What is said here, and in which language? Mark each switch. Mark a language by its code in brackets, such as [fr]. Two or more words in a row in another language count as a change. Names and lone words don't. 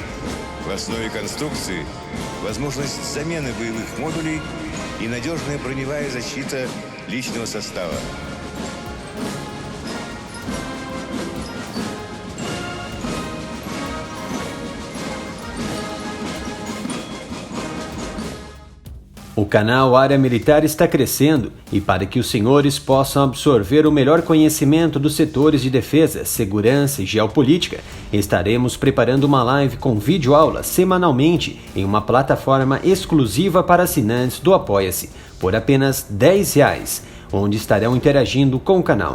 [ru] В основе конструкции возможность замены боевых модулей и надежная броневая защита личного состава. [pt] O canal Área Militar está crescendo e para que os senhores possam absorver o melhor conhecimento dos setores de defesa, segurança e geopolítica, estaremos preparando uma live com vídeo-aula semanalmente em uma plataforma exclusiva para assinantes do Apoia-se, por apenas R$10, onde estarão interagindo com o canal.